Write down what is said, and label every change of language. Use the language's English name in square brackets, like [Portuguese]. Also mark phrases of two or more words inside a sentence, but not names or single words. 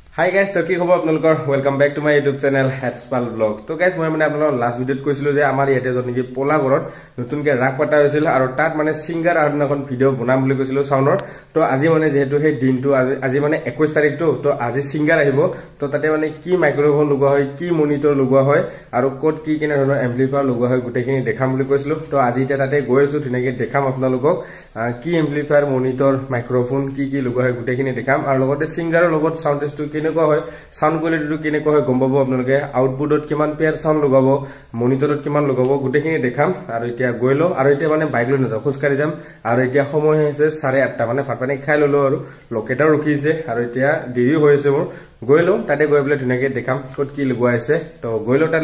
[English] Hi guys, [Assamese] তো কি খবৰ আপোনালোকৰ [English] welcome back to my YouTube channel Hatspal Vlog. [Assamese] তো গাইজ মই মানে আপোনালোক [English] last video [Assamese] কৈছিলো যে আমাৰ য'ত জনি কি পোলা গৰত নতুন কে ৰাক পতা হৈছিল আৰু তাত মানে ছিংগাৰ আৰু না কোন ভিডিঅ' বনাম বুলি কৈছিলো ছাউণ্ডৰ তো আজি মানে যিহেতু সেই দিন তো আজি মানে 21 তাৰিখ তো আজি ছিংগাৰ আহিব তো তাতে মানে কি মাইক্ৰ'ফোন লগোৱা হয় কি মনিটৰ লগোৱা হয় আৰু কোড কি কেনে ধৰণৰ এম্প্লিফায়াৰ লগোৱা হয় গোটেইখিনি দেখাম বুলি কৈছিলো তো আজি ইয়াতে তাতে গৈছো ঠিকনাকে দেখাম আপোনালোকক কি [English] amplifier monitor microphone [Assamese] কি লগোৱা হয় গোটেইখিনি দেখাম আৰু লগতে ছিংগাৰ লগত [English] sound test [Assamese] to কেনেকুৱা হয় সাউন্ড কোৱালিটিটো কেনেকুৱা হয় গম পাব আপোনালোকে আউটপুটত কিমান পেয়াৰ সাউন্ড লগাব মনিটৰত কিমান লগাব গুটেখিনি দেখাম আৰু এতিয়া গইলো আৰু এতিয়া মানে বাইক লৈ নাযাও খুস্কাৰি যাম আৰু এতিয়া সময় হৈছে 8:30 মানে ভাতপানী খাই ললো আৰু লোকেটাও ৰখিছে আৰু এতিয়া দেৰি হৈ আছে মোৰ গইলো তাতে গৈ পেলাই ধুনাকে দেখাম কত কি লগোৱা আছে তো গইলো তাত